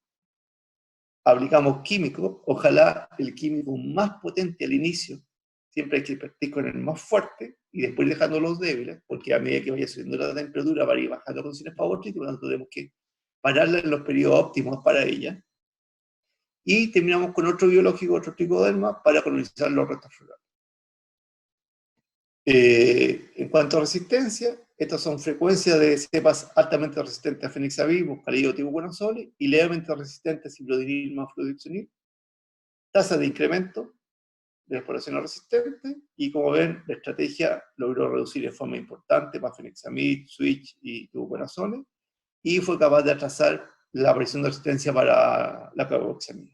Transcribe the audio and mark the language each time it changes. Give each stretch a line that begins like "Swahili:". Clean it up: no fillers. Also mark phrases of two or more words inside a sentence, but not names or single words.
Spanish: Aplicamos químico, ojalá el químico más potente al inicio, siempre hay que partir con el más fuerte, y después dejando los débiles, porque a medida que vaya subiendo la temperatura va a ir bajando condiciones favoritas, y por lo tanto tenemos que pararla en los periodos óptimos para ella. Y terminamos con otro biológico, otro tricoderma, para colonizar los restos florales. En cuanto a resistencia, estas son frecuencias de cepas altamente resistentes a fenixavid, muscalillo, tibuconazole, y levemente resistentes a ciclodinil más fluoxetinil. Tasa de incremento de las poblaciones resistentes, y como ven, la estrategia logró reducir en forma importante más fenixamid, switch y tibuconazole, y fue capaz de atrasar la aparición de resistencia para la carboxamida.